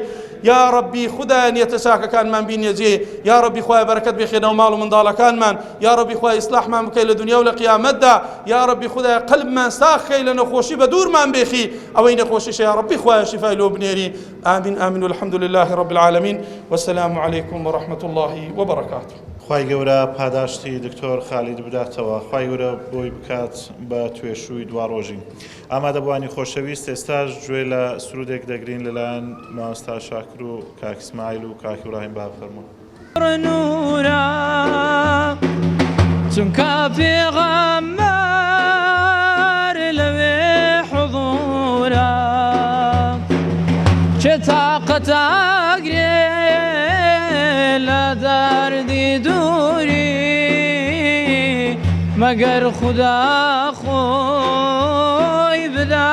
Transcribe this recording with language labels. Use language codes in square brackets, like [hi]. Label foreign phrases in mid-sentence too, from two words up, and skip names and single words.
[ar] یا ربی [ckb] خدای نیەتە چاکەکانمان بینێجێ، [ar] یا ربی [ckb] خوای بەرەکەت بێخێنەوە ماڵ و منداڵەکانمان، [ar] یا ربی [ckb] خوای ئیسلاحمان بکەی لە دنیا و لە قیامەتدا، [ar] یا ربی [ckb] خدای قەلبمان ساخەی لە نەخۆشی بە دوورمان بێخی، ئەوەی نەخۆشیشە [ar] یا ربی [ckb] خوای شیفای لۆ بنێری. [ar] ئامین ئامین والحمد لله رب العالمین والسلام عليكم ورحمة الله وبركاته. [ckb] خوای گەورە پاداشتی دکتۆر خالید بداتەوە، خوای گەورە بۆی بکات بە توێشووی دوا ڕۆژی. ئامادەبوانی خۆشەویست ئێستاش گوێ لە سرودێک دەگرین لەلایەن مامۆستا شاکر و کاک ئیسماعیل و کاک ئیبراهیم با بفەرموون. نورا چونکە پێغەمبەر لەوێ حضورا چێ تاقەت ئەگرێ لە دەردی دووری مەگەر خودا خۆی بدا